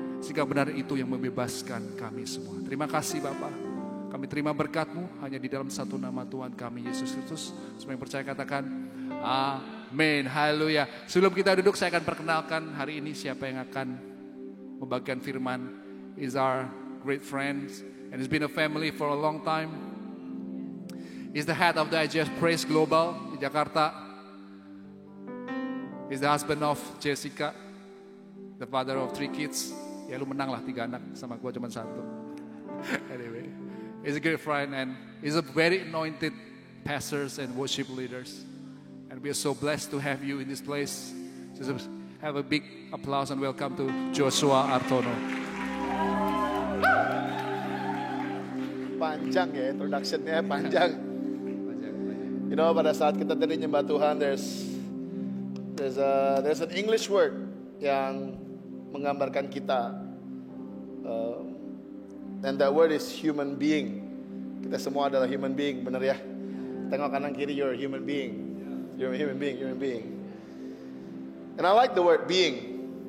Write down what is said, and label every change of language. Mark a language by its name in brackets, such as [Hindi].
[Indonesian] Sehingga benar itu yang membebaskan kami semua. Terima kasih Bapa. Kami terima berkat-Mu hanya di dalam satu nama Tuhan kami, Yesus Kristus. Semua yang percaya katakan, amin, haleluya. Sebelum kita duduk, saya akan perkenalkan hari ini siapa yang akan membagikan firman. [English] Is our great friend, and he's been a family for a long time. He's the head of the IGF Praise Global [Indonesian] di Jakarta. [English] He's the husband of Jessica, the father of 3 kids. [Indonesian] Ya lu menang lah 3 anak, sama gua cuma 1. [English] Anyway, he's a great friend and he's a very anointed pastors and worship leaders. And we are so blessed to have you in this place. Just have a big applause and welcome to Joshua Artono. [Indonesian] Panjang ya introduction-nya, panjang. [English] You know, [Indonesian] pada saat kita tadi nyembah Tuhan, [English] there's an English word [Indonesian] yang menggambarkan kita, [English] and that word is human being. [Indonesian] Kita semua adalah human being, benar ya? [Malay] Tengok kanan kiri, [English] you're a human being. You're a human being. And I like the word being.